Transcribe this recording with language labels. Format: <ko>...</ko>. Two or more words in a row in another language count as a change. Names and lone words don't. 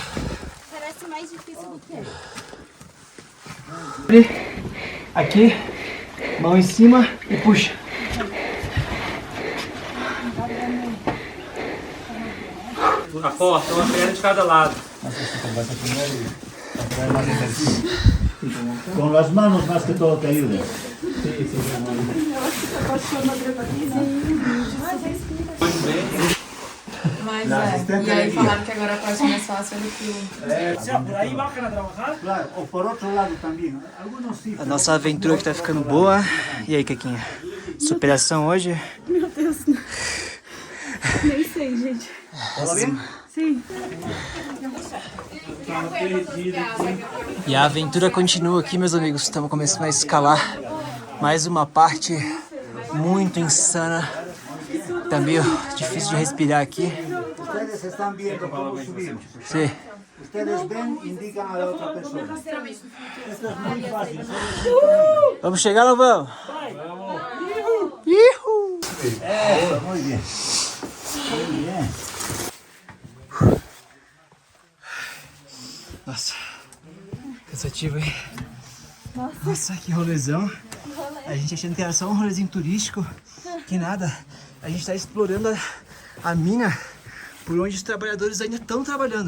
<pt>Parece mais difícil do que é. aqui, mão em cima e puxa. A porta, uma perna de cada lado.</pt> <es>Con las manos más que todo te ayuda.</es> <pt>Mas La é. assistente E aí é falaram que agora pode ser mais fácil do que o.</pt> <es>O sea,</es> <pt>por aí bacana trabalhar?</pt> <es>Claro, o por otro lado también. Algunos sí.</es> <pt>A nossa aventura que tá ficando boa. E aí, Kequinha? Superação hoje? Meu Deus, nem sei, gente.</pt> <es>¿Todo bien?</es> <pt>Sim. E a aventura continua aqui, meus amigos. Estamos começando a escalar mais uma parte muito insana. Tá meio difícil de respirar aqui.</pt> <es>Ustedes están viendo cómo subimos.</es> <pt>Sim.</pt> <es>Ustedes ven, indican a la otra persona. Esto es muy fácil.</es> <pt>Vamos chegar ou não vamos? Ihu!</pt> <es>Eso, muy bien. Muy bien.</es> <pt>Nossa, cansativo, hein? Nossa, que rolezão. A gente achando que era só um rolezinho turístico. Que nada. A gente tá explorando a mina por onde os trabalhadores ainda estão trabalhando.</pt>